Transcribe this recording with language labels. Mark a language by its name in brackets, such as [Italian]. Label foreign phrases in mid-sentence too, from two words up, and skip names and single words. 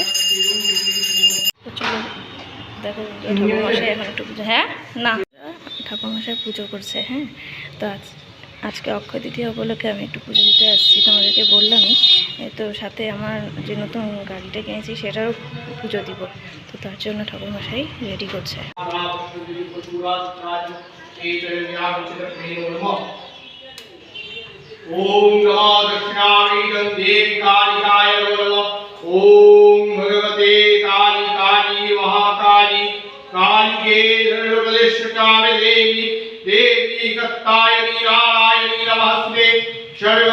[Bangla] তো চলো দেখো ঠাকুরমশাই এখন একটু পুজো, হ্যাঁ না ঠাকুরমশাই পুজো করছে। হ্যাঁ, তো আজকে অক্ষয় তৃতীয়া উপলক্ষে আমি একটু পুজো দিতে আসছি, তোমাদেরকে বললামই। তো সাথে আমার যে নতুন গাড়িটা কিনেছি সেটারও পুজো দিব। তো তার জন্য ঠাকুরমশাই রেডি করছে। [Sanskrit] ओम नमो दक्षिणावेदं देवी कालिकाय नमः। ओम भगवते कालिकाली महाकाली कालिके धनुर्वदेशकामे देवी देवी कत्तायनी नारायणी नमस्ते शर्व।